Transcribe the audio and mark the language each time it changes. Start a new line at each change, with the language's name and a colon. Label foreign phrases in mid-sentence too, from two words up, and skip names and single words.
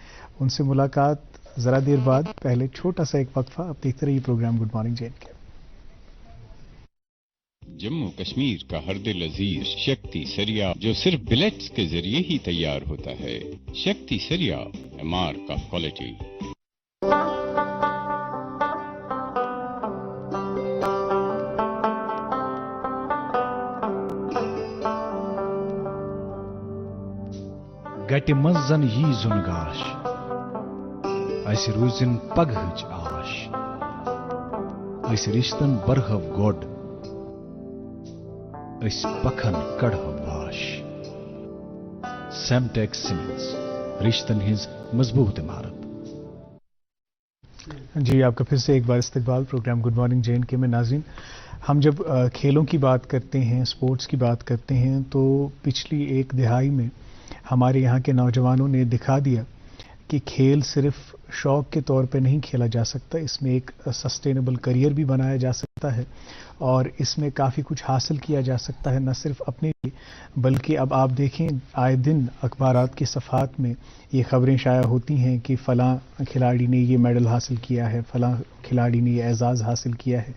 Urdu: ان سے ملاقات ذرا دیر بعد. پہلے چھوٹا سا ایک وقفہ. اب دیکھتے رہیے پروگرام گڈ مارننگ جین کے. جموں کشمیر کا ہر دل عزیز شکتی سریا جو صرف بلیٹس کے ذریعے ہی تیار ہوتا ہے.
English: شکتی سریا، a mark of quality.
Kashmiri: گٹہِ منٛز زن یی زُن گاش، اسہِ روٗزِن پگہٕچ آش. أسۍ رِشتن برہو گۄڈ، أسۍ پکھن کڑہو باش. سیمٹیک سیمنٹس، رشتن ہٕنٛز مضبوط عمارت.
Urdu: جی آپ کا پھر سے ایک بار استقبال پروگرام گڈ مارننگ جے اینڈ کے میں. ناظرین ہم جب کھیلوں کی بات کرتے ہیں، سپورٹس کی بات کرتے ہیں تو پچھلی ایک دہائی میں ہمارے یہاں کے نوجوانوں نے دکھا دیا کہ کھیل صرف شوق کے طور پہ نہیں کھیلا جا سکتا، اس میں ایک
English: sustainable career
Urdu: بھی بنایا جا سکتا ہے اور اس میں کافی کچھ حاصل کیا جا سکتا ہے، نہ صرف اپنے لیے بلکہ اب آپ دیکھیں آئے دن اخبارات کے صفحات میں یہ خبریں شائع ہوتی ہیں کہ فلاں کھلاڑی نے یہ میڈل حاصل کیا ہے، فلاں کھلاڑی نے یہ اعزاز حاصل کیا ہے.